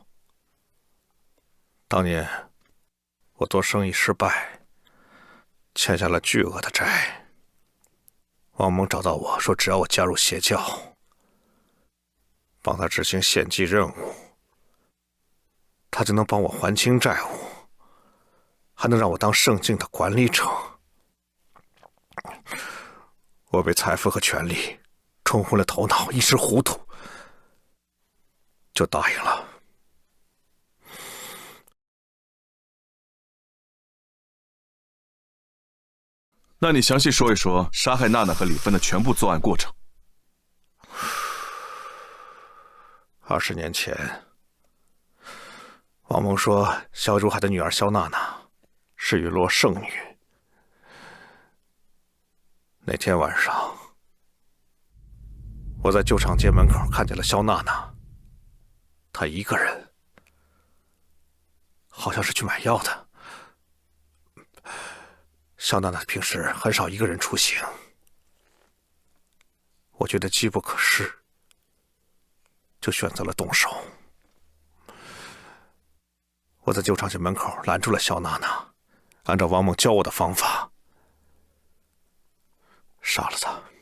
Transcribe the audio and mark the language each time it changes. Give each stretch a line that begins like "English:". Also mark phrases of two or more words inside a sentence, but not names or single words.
Chinese: 当年我做生意失败，欠下了巨额的债。王猛找到我说，只要我加入邪教，帮他執行献祭任務，他就能帮我還清債務，還能讓我當聖境的管理者。我被財富和權力沖昏了頭腦，一時糊塗，就答應了。那你詳細說一說殺害娜娜和李芬的全部作案過程。 20年前，王蒙說蕭如海的女兒蕭娜娜是陨落圣女。那天晚上，我在旧厂街门口看见了蕭娜娜，她一個人，好像是去買藥的。蕭娜娜平時很少一個人出行，我覺得機不可失，就選擇了動手。我在舊廠街門口攔住了蕭娜娜，按照王猛教我的方法殺了她。